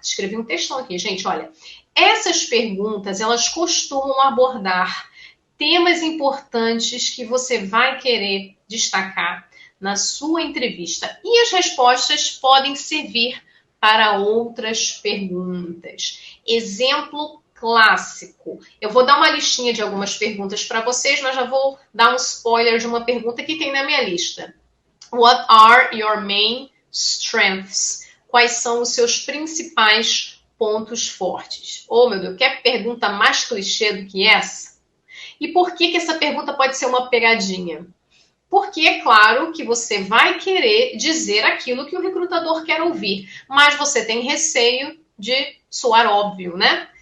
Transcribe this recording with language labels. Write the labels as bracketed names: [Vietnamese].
[Portuguese] Escrevi um textão aqui, gente, olha. Essas perguntas, elas costumam abordar temas importantes que você vai querer destacar na sua entrevista. E as respostas podem servir para outras perguntas. Exemplo clássico. Eu vou dar uma listinha de algumas perguntas para vocês, mas já vou dar um spoiler de uma pergunta que tem na minha lista. [English] What are your main strengths? [Portuguese] Quais são os seus principais pontos fortes? Oh, meu Deus, quer pergunta mais clichê do que essa? E por que essa pergunta pode ser uma pegadinha? Porque é claro que você vai querer dizer aquilo que o recrutador quer ouvir, mas você tem receio de soar óbvio, né?